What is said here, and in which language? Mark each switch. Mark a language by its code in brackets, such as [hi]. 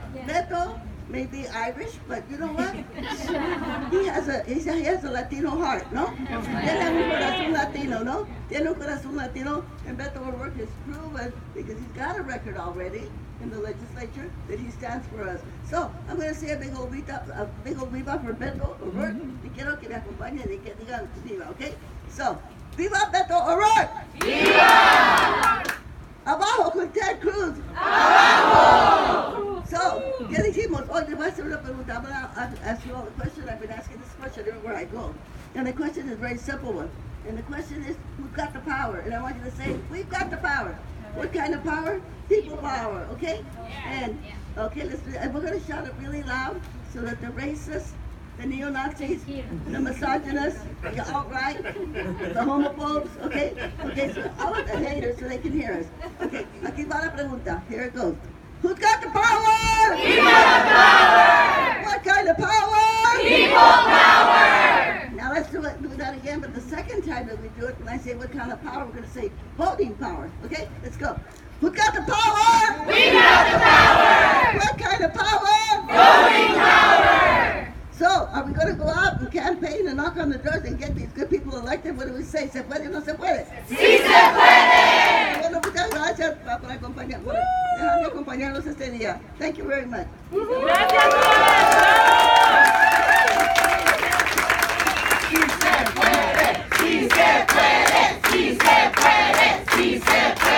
[en] Beto may be Irish, but you know what? he has a Latino heart, no? [es] Tiene un corazón Latino, [en] no? Tiene un corazón Latino, and Beto will work his proven because he's got a record already in the legislature that he stands for us. So I'm going to say a big old viva for Beto O'Rourke. [es] Y quiero que me acompañen y que digan viva, okay? [en] So, viva Beto O'Rourke! Viva! [es] Abajo con Ted Cruz! Abajo! So, ¿qué dijimos? Oh, te voy a hacer una pregunta. [en] I'm going to ask you all a question. I've been asking this question everywhere I go. And the question is a very simple one. And the question is, who's got the power? And I want you to say, we've got the power. What kind of power? People power, okay? And, okay, let's do it. And we're going to shout it really loud so that the racists, the neo-Nazis, the misogynists, the alt-right, the homophobes, okay? Okay, so all of the haters so they can hear us. [es] Okay, aquí va la pregunta. [en] Here it goes. Who's got the power? We got the power! What kind of power? People power! Now let's do that again, but the second time that we do it, when I say what kind of power, we're going to say voting power. Okay, let's go. Who's got the power? We got the power! What kind of power? Voting power! So, are we going to go out and campaign and knock on the doors and get these good people elected? What do we say? [es] ¿Se puede o no se puede? ¡Sí se puede! Bueno, muchas gracias por dejarme acompañarnos este día. [en] Thank you very much. [es] ¡Gracias! ¡Sí se puede! ¡Sí se puede! ¡Sí se puede! ¡Sí se puede!